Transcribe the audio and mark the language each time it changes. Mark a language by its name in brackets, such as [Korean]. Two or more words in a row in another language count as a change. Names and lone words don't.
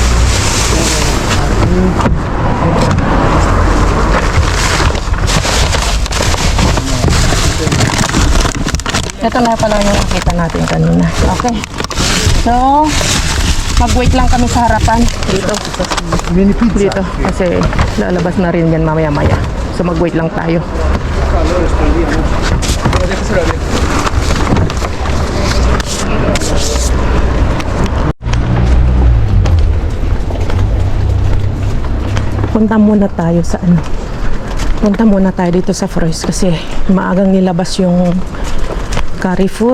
[Filipino] Ito na pala yung nakita natin kanina. Okay. So, mag-wait lang kami sa harapan. Dito. Mini pizza. Dito. Kasi lalabas na rin yan mamaya-maya. So, mag-wait lang tayo. [Spanish] Calor está el día, ¿no? Pero déjaselo a ver. [Filipino] Punta muna tayo sa ano. Punta muna tayo dito sa Froys kasi maagang nilabas yung Carrefour.